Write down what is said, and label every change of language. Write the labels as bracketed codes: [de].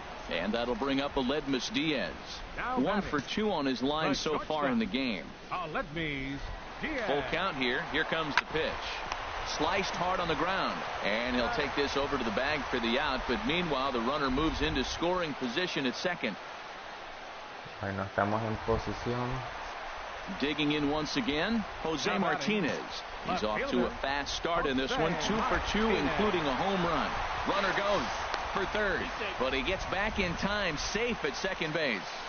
[en] And that'll bring up Aledmus Diaz. 1 for 2 on his line so far in the game. Aledmus Diaz. Full count here. Here comes the pitch. Sliced hard on the ground, and he'll take this over to the bag for the out, but meanwhile the runner moves into scoring position at second. [es] Bueno, estamos en posición. [en] Digging in once again, Jose Martinez. He's off to a fast start in this one, 2 for 2, including a home run. Runner goes for third, but he gets back in time, safe at second base.